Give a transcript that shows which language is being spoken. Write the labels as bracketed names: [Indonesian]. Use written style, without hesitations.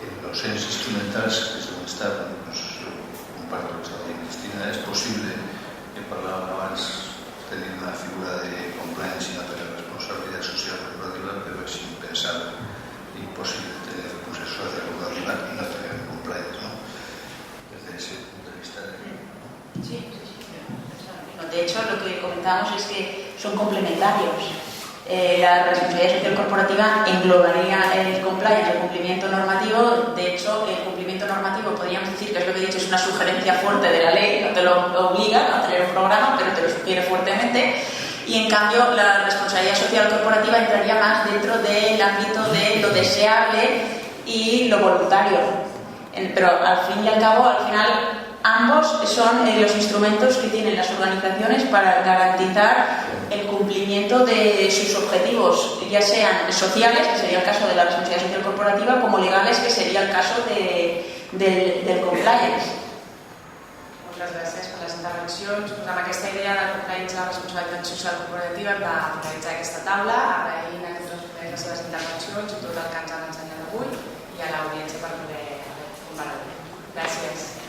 [Catalan] Els ens instrumentals, que és on està, comparto el que estava dient Cristina, és possible, que parlàvem abans, tenir una figura de compliance i una responsabilitat social corporativa, però és impensable i imposible [Spanish] tener responsabilitat social corporativa y no tener compliance, [Catalan] ¿no? [Spanish] Desde ese punto de vista. Sí. De hecho, lo que comentábamos es que son complementarios. La responsabilidad social corporativa englobaría el compliance, el cumplimiento normativo. De hecho, el cumplimiento normativo podríamos decir que es lo que he dicho, es una sugerencia fuerte de la ley, no te lo obliga a tener un programa, pero te lo sugiere fuertemente. Y en cambio, la responsabilidad social corporativa entraría más dentro del ámbito de lo deseable y lo voluntario. Pero al fin y al cabo, al final, ambos son los instrumentos que tienen las organizaciones para garantizar el cumplimiento de sus objetivos, ya sean sociales, que sería el caso de la responsabilidad social corporativa, como legales, que sería el caso del compliance. [Catalan] Moltes gràcies per les intervencions. Amb aquesta idea de compliance la responsabilitat social corporativa hem de finalitzar aquesta taula, agraint a tots els ponents les seves intervencions i tot el que ens han ensenyat avui i a l'audiència per poder comparar. Gràcies.